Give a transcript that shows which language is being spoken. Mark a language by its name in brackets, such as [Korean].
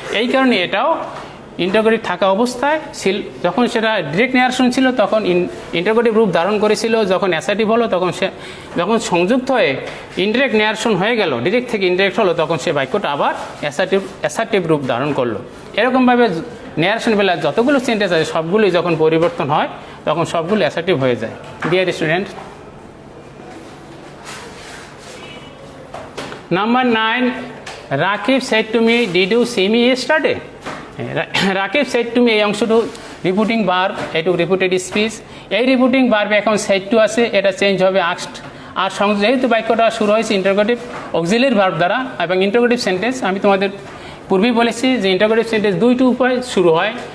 [Bangla] এই কারণে এটাও ইন্টারোগেটিভ থাকা অবস্থায় যখন সেটা ডিরেক্ট নেয়ারেশন ছিল, তখন ইন্টারোগেটিভ রূপ ধারণ করেছিল। যখন অ্যাসার্টিভ হলো, তখন সে যখন সংযুক্ত হয়ে ইনডিরেক্ট নেয়ারেশন হয়ে গেল, ডিরেক্ট থেকে ইনডিরেক্ট হলো, তখন সে বাক্যটা আবার অ্যাসার্টিভ রূপ ধারণ করলো। এরকমভাবে নেয়ারেশন বেলা যতগুলো সেন্টেন্স আছে সবগুলোই যখন পরিবর্তন হয়, তখন সবগুলো অ্যাসার্টিভ হয়ে যায়। [English] Dear student, Number 9, Rakib said to me, did you see me yesterday? Rakib said to me, [Bangla] এই অংশটু রিপিটিং ভার্ব, এটুকু রিপিটেড স্পিচ। এই রিপিটিং ভার্বে এখন said to আছে, এটা চেঞ্জ হবে asked। আর যেহেতু বাক্যটা শুরু হয়েছে ইন্টারোগেটিভ অক্সিলারি ভার্ব দ্বারা এবং ইন্টারোগেটিভ সেন্টেন্স, আমি তোমাদের পূর্বেই বলেছি যে ইন্টারোগেটিভ সেন্টেন্স দুইটি উপায় শুরু হয়।